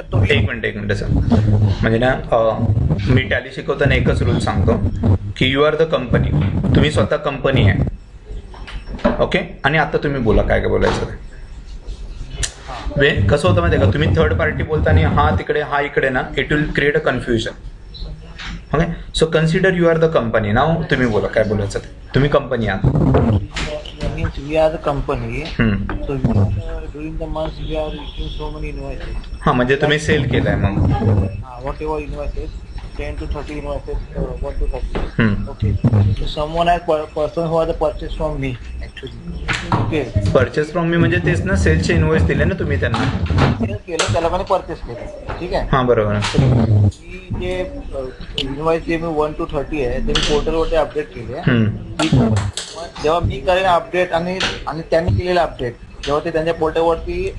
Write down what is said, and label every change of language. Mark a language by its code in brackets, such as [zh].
[mr] एक minute sir, म्हणजे ना मी टॅली शिकवताना एकच रूल सांगतो की [en] you are the company, [mr] तुम्ही स्वतः कंपनी आहे. ओके, आणि आता तुम्ही बोला काय काय बोलायचं ते. कसं होतं माहिती आहे का, तुम्ही थर्ड पार्टी बोलताना हा तिकडे हा इकडे ना, [en] It will create a confusion. Okay, so consider you are the company. [mr] नाव तुम्ही बोला काय बोलायचं ते. तुम्ही कंपनी आहात. [en] means we are the company. So during the month we are issuing so many invoices. [mr] हा, म्हणजे तुम्ही सेल केलाय मग. [en] Whatever invoices, 10 to 30 invoices, 1 to 30. Okay. So someone has person who has purchased from me actually. Okay. Purchase from me [mr] म्हणजे तेच ना, सेलचे invoice दिले ना तुम्ही त्यांना. सेल केलं, त्या लोकांनी परचेस केलं, ठीक आहे. हा बरोबर. की जे इनवॉइस जे मी 1 to 30 आहे ते मी पोर्टलवरती अपडेट केले. जेव्हा मी करेन अपडेट आणि त्यांनी केलेलं अपडेट जेव्हा ते त्यांच्या पोर्टलवरती